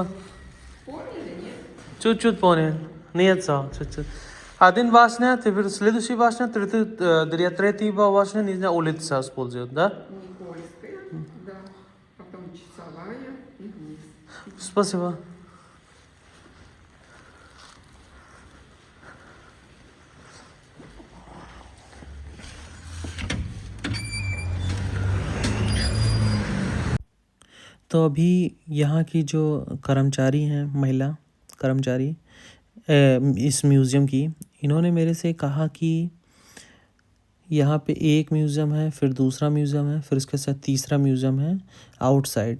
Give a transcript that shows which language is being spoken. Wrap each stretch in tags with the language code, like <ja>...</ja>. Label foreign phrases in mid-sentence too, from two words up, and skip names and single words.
<ru>Поняли, нет? Чуть-чуть понял. Нет, чуть-чуть. Один башня, теперь следующий башня, третий башня, не знаю, улица используют, да? Никольская, да. Потом Часовая и вниз. Спасибо.</ru> <hi>तो अभी यहाँ की जो कर्मचारी हैं, महिला कर्मचारी इस म्यूज़ियम की, इन्होंने मेरे से कहा कि यहाँ पे एक म्यूज़ियम है, फिर दूसरा म्यूज़ियम है, फिर उसके साथ तीसरा म्यूज़ियम है आउटसाइड।</hi>